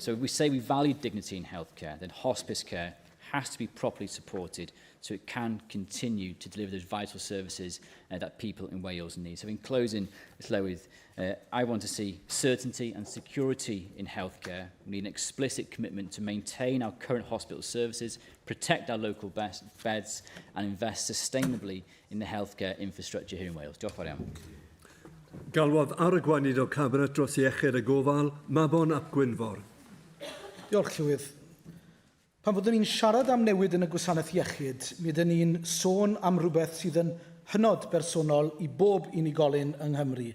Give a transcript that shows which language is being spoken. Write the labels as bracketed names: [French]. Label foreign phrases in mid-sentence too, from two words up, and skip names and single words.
[English] So if we say we value dignity in healthcare, then hospice care has to be properly supported so it can continue to deliver those vital services that people in Wales need. So in closing, Llywydd, I want to see certainty and security in healthcare. We need an explicit commitment to maintain our current hospital services, protect our local beds and invest sustainably in the healthcare infrastructure here in Wales. [Welsh] Diolch yn fawr iawn. Galwodd ar y gweinidog cabinet dros iechyd y gofal, Mabon ap Gwynfor. Diolch, Llywydd. Pan fyddwn ni'n siarad am newid yn y gwasanaeth iechyd, mi ydyn ni'n sôn am rhywbeth sydd yn hynod bersonol i bob unigolyn yng Nghymru.